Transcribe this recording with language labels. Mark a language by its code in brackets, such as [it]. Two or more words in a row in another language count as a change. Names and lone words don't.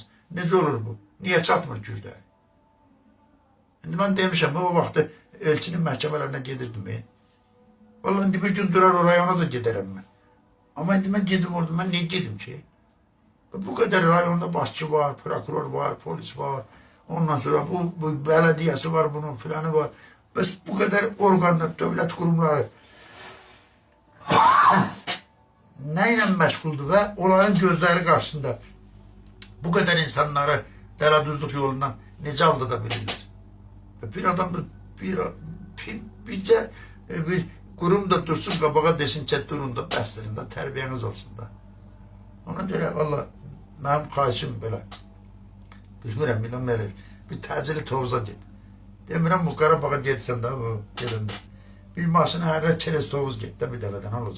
[az] Necə olur bu? Niyə çatmır gücləri? İndi mən demişəm, o vaxtı elçinin məhkəmələrinə gedirdim. Vallahi indi bir gün durar o rayona da gedərəm mən. Amma indi mən gedim orada, mən niyə gedim ki? Bu kadar rayonda başçı var, prokuror var, polis var. Ondan sonra bu belediyesi var, bunun filanı var. [tr] Biz bu kadar organlar, devlet kurumları neyle meşguldür ve onların gözleri karşısında bu kadar insanları deladuzluk yolundan necə aldırabilirler? [az] Bir adam da bir kurum da dursun qabağa desin ki durun da bəsdirin da tərbiyeniz olsun da. Ona görə valla mənim xahişim belə. Bilmirəm, İlham Əliyev. Bir təcili Tovuza get. Demirəm bu Qarabağa getsən də bu gedəndə. Bir maşını hərrə çerez Tovuz get də bir dəfədən olacaq.